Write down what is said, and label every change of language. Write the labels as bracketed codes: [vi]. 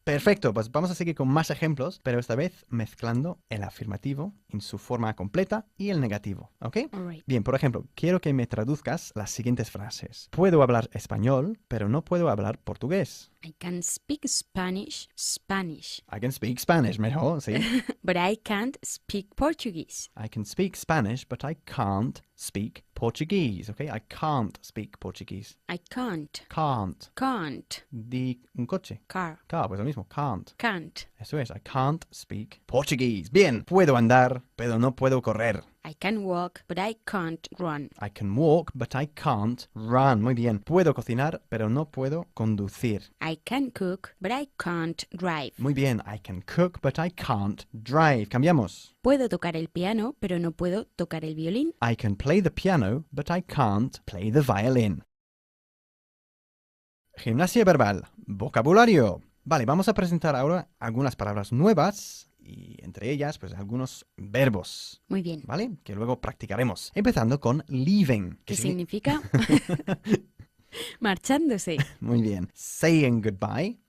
[es] Perfecto, pues vamos a seguir con más ejemplos, pero esta vez mezclando el afirmativo en su forma completa y el negativo, ¿ok? [en] All right. [es] Bien, por ejemplo, quiero que me traduzcas las siguientes frases. Puedo hablar español, pero no puedo hablar portugués. [en] I can speak Spanish. I can speak Spanish, [es] mejor, sí. [en] But I can't speak Portuguese. I can speak Spanish, but I can't speak Portuguese, ¿ok? I can't speak Portuguese. I can't. Can't. Can't. [es] Di un coche. [en] Car. [es] Car, pues lo mismo. Can't. [en] Can't. [es] Eso es. [en] I can't speak Portuguese. [es] Bien. Puedo andar, pero no puedo correr. [en] I can walk, but I can't run. I can walk, but I can't run. [es] Muy bien. Puedo cocinar, pero no puedo conducir. [en] I can cook, but I can't drive. [es] Muy bien. [en] I can cook, but I can't drive. [es] Cambiamos. Puedo tocar el piano, pero no puedo tocar el violín. [en] I can play the piano, but I can't play the violin. [es] Gimnasia verbal. Vocabulario. Vale, vamos a presentar ahora algunas palabras nuevas y entre ellas, pues, algunos verbos. Muy bien. ¿Vale? Que luego practicaremos. Empezando con leaving. ¿Qué significa? Marchándose. Muy bien. [en] Saying goodbye.